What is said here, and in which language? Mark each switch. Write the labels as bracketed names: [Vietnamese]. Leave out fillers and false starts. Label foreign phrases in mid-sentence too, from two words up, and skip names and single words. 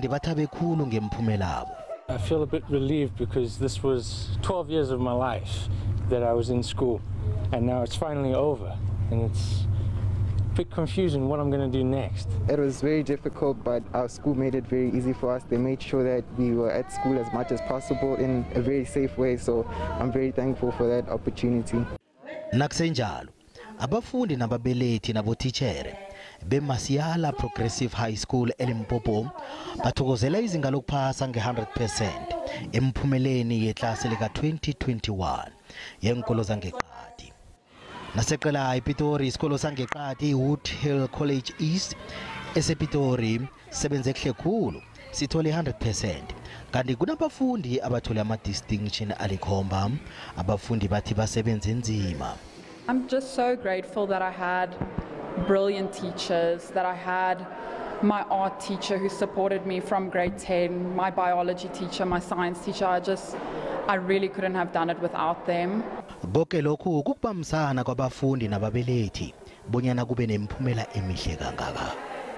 [English] feel a bit relieved because this was 12 years of my life that I was in school, and now it's finally over, and it's a bit confusing what I'm going to do next. It was very difficult, but our school made it very easy for us. They made sure that we were at school as much as possible in a very safe way, so I'm very thankful for that opportunity. [South Ndebele] Nakusenjalo, abafundi nababelethi nabotitchere beMasiala Progressive High School eLimpopo bathokozela izinga lokuphasa nge-100% emphumeleni yeklasi lika-2021 yeenkolo zangeqadi. Naseqela iPitori isikolo zangeqadi Wood Hill College East esePitori sebenze kuhle khulu sithole 100%. Kanti kunabafundi abathole ama-distinction alikhomba abafundi bathi basebenze nzima. [English] I'm just so grateful that I had brilliant teachers, that I had my art teacher who supported me from grade 10, my biology teacher, my science teacher. I really couldn't have done it without them. [South Ndebele] Konke lokhu kukubambisana kwabafundi nababelethi bonyana kube nemiphumela emihle kangaka.